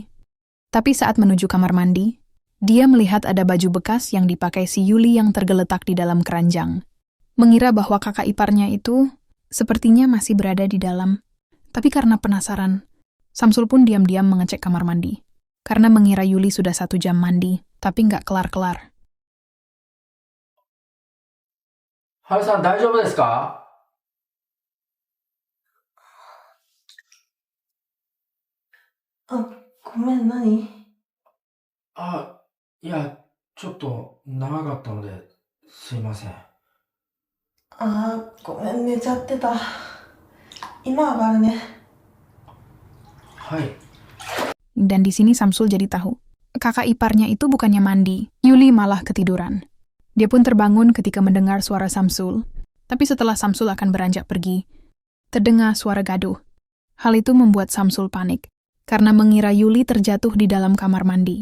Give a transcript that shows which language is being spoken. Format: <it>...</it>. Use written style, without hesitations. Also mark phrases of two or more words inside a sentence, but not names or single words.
<id>Tapi saat menuju kamar mandi, dia melihat ada baju bekas yang dipakai si Yuli yang tergeletak di dalam keranjang. Mengira bahwa kakak iparnya itu sepertinya masih berada di dalam. Tapi karena penasaran, Samsul pun diam-diam mengecek kamar mandi. Karena mengira Yuli sudah 1 jam mandi, tapi nggak kelar-kelar.</id> <ja>ハルさん大丈夫ですか？ごめん、何？あ、いや、ちょっと長かったので、すいません。ごめん、寝ちゃってた。今上がるね。はい。</ja> <id>Dan di sini Samsul jadi tahu, kakak iparnya itu bukannya mandi, Yuli malah ketiduran. Dia pun terbangun ketika mendengar suara Samsul, tapi setelah Samsul akan beranjak pergi, terdengar suara gaduh. Hal itu membuat Samsul panik, karena mengira Yuli terjatuh di dalam kamar mandi.</id>